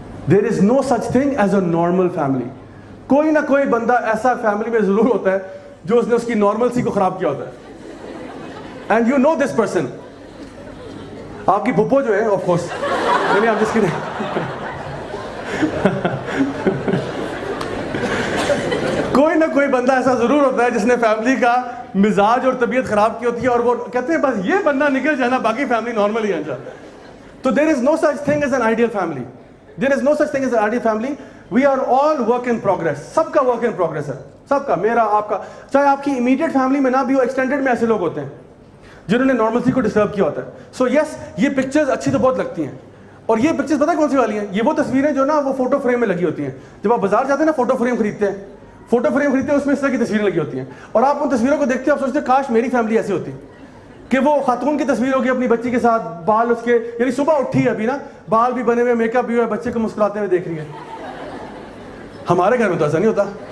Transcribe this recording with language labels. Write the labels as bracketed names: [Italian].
[English] There is no such thing as a normal family. [Urdu] کوئی نہ کوئی بندہ ایسا فیملی میں ضرور ہوتا ہے جو اس نے اس کی نارملسی کو خراب کیا ہوتا ہے. [English] And you know this person. [Urdu] آپ کی پھپھو جو ہے آف کورس, یعنی آپ جس کی کوئی نہ کوئی بندہ ایسا ضرور ہوتا ہے جس نے فیملی کا مزاج اور طبیعت خراب کی ہوتی ہے, اور وہ کہتے ہیں بس یہ بندہ نکل جانا, باقی فیملی نارمل ہی ہے انشاءاللہ. [English] تو there is no such thing as an ideal family. There is no such thing as an ideal family. We are all work in progress. [Urdu] سب کا [English] work in progress [Urdu] ہے, سب کا, میرا, آپ کا. چاہے آپ کی immediate family میں نہ بھی ہو, extended میں ایسے لوگ ہوتے ہیں جنہوں نے normalcy کو ڈسٹرب کیا ہوتا ہے. [English] So yes, [Urdu] یہ pictures اچھی تو بہت لگتی ہیں, اور یہ pictures پتہ کون سی والی ہیں؟ یہ وہ تصویریں جو نا وہ فوٹو فریم میں لگی ہوتی ہیں. جب آپ بازار جاتے ہیں نا, فوٹو فریم خریدتے ہیں, اس میں اس طرح کی تصویریں لگی ہوتی ہیں, اور آپ ان تصویروں کو دیکھتے ہیں, آپ سوچتے ہیں کاش میری فیملی ایسی ہوتی کہ وہ خاتون کی تصویر ہوگی اپنی بچی کے ساتھ, بال اس کے, یعنی صبح اٹھی ہے ابھی نا, بال بھی بنے ہوئے, میک اپ بھی ہوا ہے, بچے کو مسکراتے ہوئے دیکھ رہی ہے. ہمارے گھر میں تو ایسا نہیں ہوتا.